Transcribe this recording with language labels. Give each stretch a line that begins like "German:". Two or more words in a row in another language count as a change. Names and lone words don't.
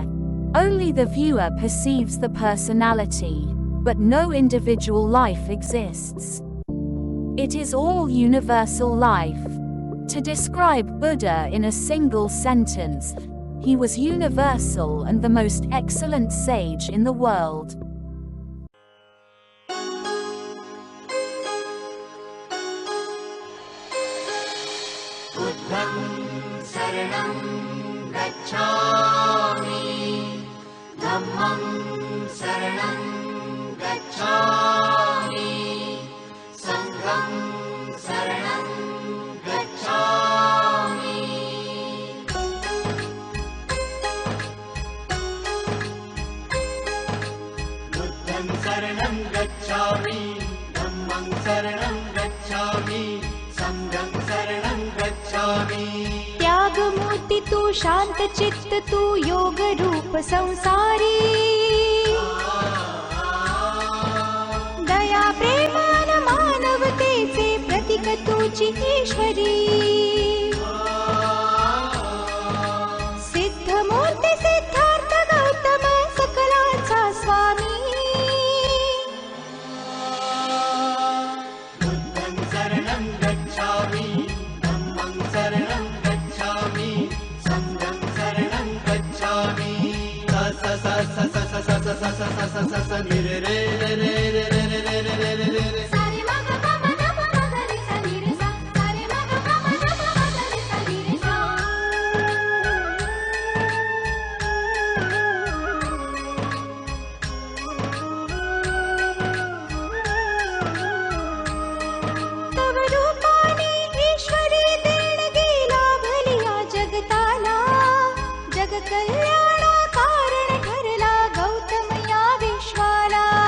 English: Only the viewer perceives the personality, but no individual life exists. It is all universal life. To describe Buddha in a single sentence, he was universal and the most excellent sage in the world.
Pali: Buddham saranam gacchami, Dhammam saranam gacchami, Sangham saranam gacchami. Buddham saranam gacchami, Dhammam saranam gacchami, Sangham saranam gacchami.
Marathi: त्याग मूर्ति तू शांत चित्त तू योग रूप संसारी, दया प्रेमान मानवतेचे प्रतीक तुझी ईश्वरी. सिद्ध मूर्ती सिद्धार्थ गौतम सकलांचा स्वामी.
Pali: Buddham saranam gacchami, Dhammam saranam gacchami, Sangham saranam gacchami. Sa sa sa sa sa sa sa sa sa sa sa sa ni re re re re re re re re re re re re. सारे मग पम नम मग रे सा नी रे सा, सारे मग पम नम मग रे सा नी रे सा.
Marathi: तव रूपाने ईश्वरी देणगी लाभलिया जगताला, जग कल्याणा कारण ठरला गौतम या विश्वाला.